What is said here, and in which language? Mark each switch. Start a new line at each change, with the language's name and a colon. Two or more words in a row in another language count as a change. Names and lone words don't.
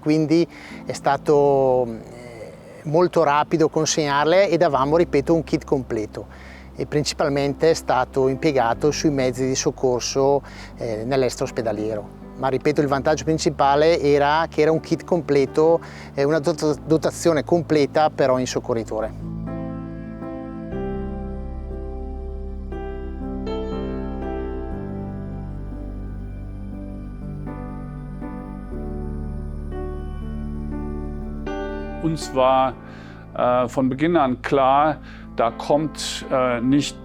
Italian: Quindi è stato molto rapido consegnarle e davamo, ripeto, un kit completo. E principalmente è stato impiegato sui mezzi di soccorso nell'extraospedaliero. Ma ripeto, il vantaggio principale era che era un kit completo, una dotazione completa per ogni soccorritore.
German: Uns war von Beginn an klar, da kommt nicht